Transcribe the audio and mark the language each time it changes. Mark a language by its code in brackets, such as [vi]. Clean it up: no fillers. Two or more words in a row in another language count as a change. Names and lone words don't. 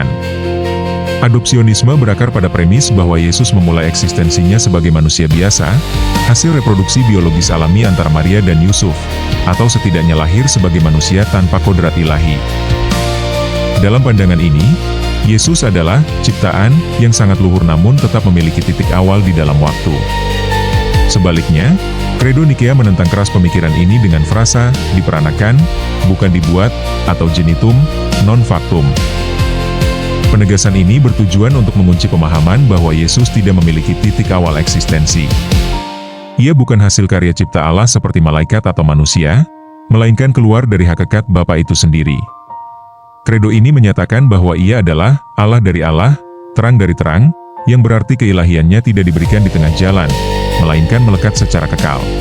[id] Adopsionisme berakar pada premis bahwa Yesus memulai eksistensinya sebagai manusia biasa, hasil reproduksi biologis alami antara Maria dan Yusuf, atau setidaknya lahir sebagai manusia tanpa kodrat ilahi. Dalam pandangan ini, Yesus adalah ciptaan yang sangat luhur namun tetap memiliki titik awal di dalam waktu. Sebaliknya, Credo Nikea menentang keras pemikiran ini dengan frasa diperanakan, bukan dibuat, atau [la] genitum, non factum. [id] Penegasan ini bertujuan untuk mengunci pemahaman bahwa Yesus tidak memiliki titik awal eksistensi. Ia bukan hasil karya cipta Allah seperti malaikat atau manusia, melainkan keluar dari hakikat Bapa itu sendiri. Credo ini menyatakan bahwa ia adalah Allah dari Allah, terang dari terang, yang berarti keilahiannya tidak diberikan di tengah jalan, melainkan melekat secara kekal.